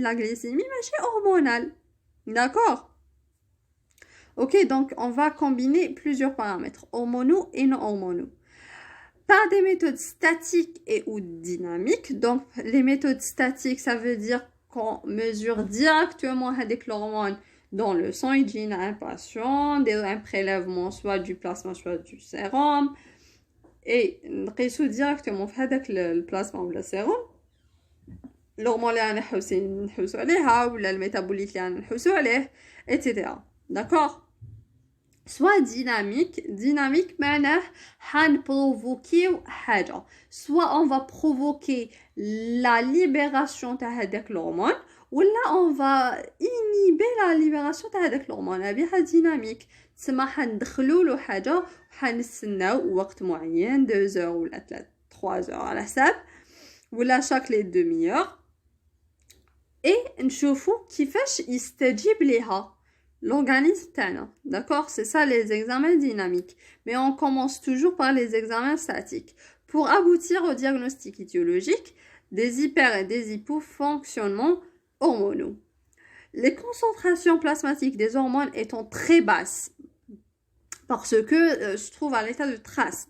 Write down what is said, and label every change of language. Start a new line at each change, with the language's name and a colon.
French: La glycémie, c'est hormonale. D'accord? Ok, donc on va combiner plusieurs paramètres, hormonaux et non hormonaux. Par des méthodes statiques et ou dynamiques. Donc, les méthodes statiques, ça veut dire qu'on mesure directement avec l'hormone dans le sang hygiène à un patient, un prélèvement soit du plasma, soit du sérum.
Arabic: Et نقيسو directement في هذاك البلازما ولا السيروم الهرمون اللي نحوسو عليها ولا الميتابوليت اللي نحوسو عليه etc. d'accord. soit dynamique معناه حنبروفوكيو حاجة
French: soit on va provoquer la libération
Arabic: تاع هذاك l'hormone ولا
French: on va inhiber la libération
Arabic: تاع هذاك l'hormone هذه dynamique تسمى حندخلوا له حاجة وحنستناو وقت معين 2 heures ولا 3 heures على حساب ولا
French: chaque les demi-heures
Arabic: et نشوفوا كيفاش يستجيب ليها l'organisme تاعنا.
French: D'accord, c'est ça les examens dynamiques. Mais on commence toujours par les examens statiques. Pour aboutir au diagnostic étiologique des hyper et des hypofonctionnements hormonaux. Les concentrations plasmatiques des hormones étant très basses, parce que se trouvent à l'état de trace.